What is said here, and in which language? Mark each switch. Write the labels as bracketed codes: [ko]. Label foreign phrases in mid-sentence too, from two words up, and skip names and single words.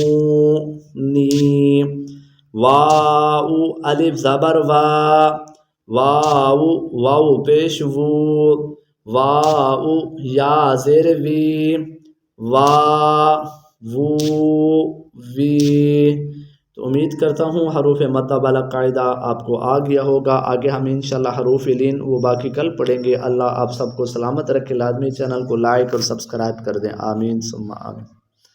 [ur] نی، واو الف زبر وا، واو واو پیش وو، واو یا زیر وی، وا وو وی۔ تو امید کرتا ہوں حروف مدہ والا قاعدہ آپ کو آ گیا ہوگا۔ آگے ہم انشاءاللہ حروف لین وہ باقی کل پڑھیں گے۔ اللہ آپ سب کو سلامت رکھے، لازمی چینل کو لائک اور سبسکرائب کر دیں، آمین ثم آمین۔